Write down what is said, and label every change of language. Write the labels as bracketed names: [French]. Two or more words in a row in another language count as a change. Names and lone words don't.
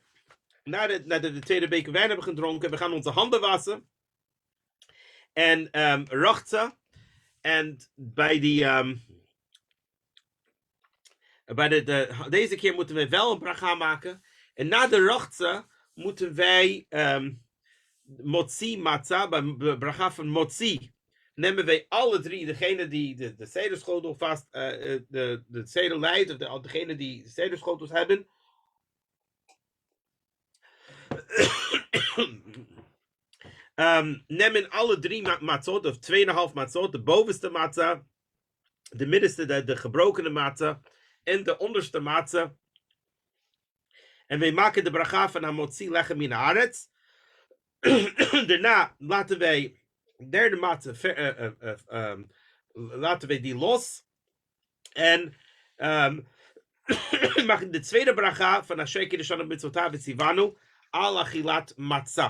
[Dutch] Nadat we de tweede beker wijn hebben gedronken, we gaan onze handen wassen. En rachtza. En bij deze keer moeten we wel een bracha maken. En na de rachtza moeten wij [Hebrew] מוציא מצה, [Dutch] bij de bracha van motzi, nemen wij alle drie, degene die de sederschotel vast, de seder leidt, of degene die sederschotels hebben, nemen alle 3 matzot, of 2,5 matzot, de bovenste matzah, de middenste, de gebrokene matzah, en de onderste matzah. En wij maken de bracha van [Hebrew] המוציא לחם מן הארץ. [Dutch] Daarna laten wij de derde matzah, laten wij die los. En maken de tweede bracha van [Hebrew] אשר קדשנו מצוותיו וצונו על אכילת מצה.